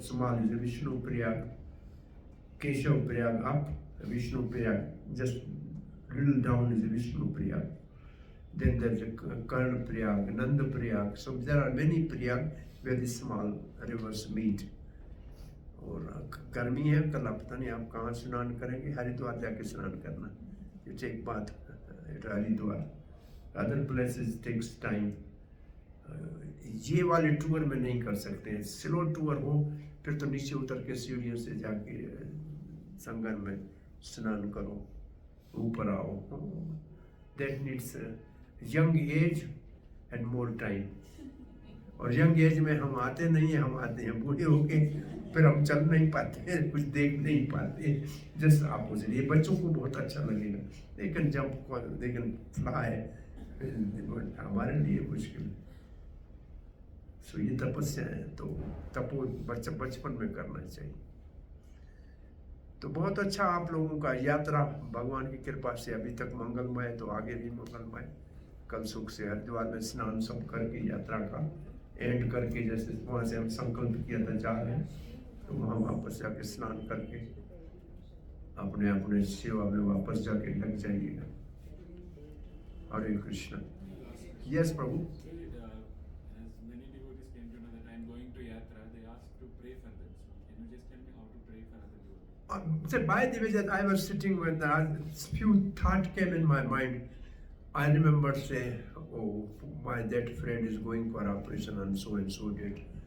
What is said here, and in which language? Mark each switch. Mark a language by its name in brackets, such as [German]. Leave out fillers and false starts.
[English] Small is a Vishnu Prayag. Keshav Prayag up, Vishnu Prayag. Just little down is a Vishnu Prayag. Then there's a Karna Prayag, Nanda Prayag. So there are many Prayag where the small rivers meet. [Hindi] और गर्मी है, कल आप पता नहीं आप कहाँ स्नान करेंगे, हरिद्वार जाके स्नान करना. [English] You take bath at Haridwar. Other places takes time. [Hindi] ये वाले टूर में नहीं कर सकते हैं. स्लो टूर हो फिर तो नीचे उतर के सीढ़ियों से जाके संगम में स्नान करो, ऊपर आओ. [English] That needs young age and more time. [Hindi] और यंग एज में हम आते नहीं हैं, हम आते हैं बूढ़े होके, फिर हम चल नहीं पाते हैं, कुछ देख नहीं पाते. Just opposite. ये बच्चों को बहुत अच्छा लगेगा. [English] They can jump, they can fly. [Hindi] हमारे लिए मुश्किल. सो ये तपस्या है, तो तपो बचपन में करना चाहिए. तो बहुत अच्छा आप लोगों का यात्रा भगवान की कृपा से अभी तक मंगलमय, तो आगे भी मंगलमय. कल सुख से हरिद्वार में स्नान सब करके यात्रा का एंड करके, जैसे वहाँ से हम संकल्प किया था जा रहे हैं, तो वहाँ वापस जाके स्नान करके अपने अपने सेवा में वापस जाके लग जाइएगा. हरे Krishna. Yes Prabhu. [English] As many devotees came to know that I am going to Yatra, they asked to pray for them. So can you just tell me how to pray for other devotees? So by the way that I was sitting when a few thoughts came in my mind, I remember saying, oh, that friend is going for operation and so did.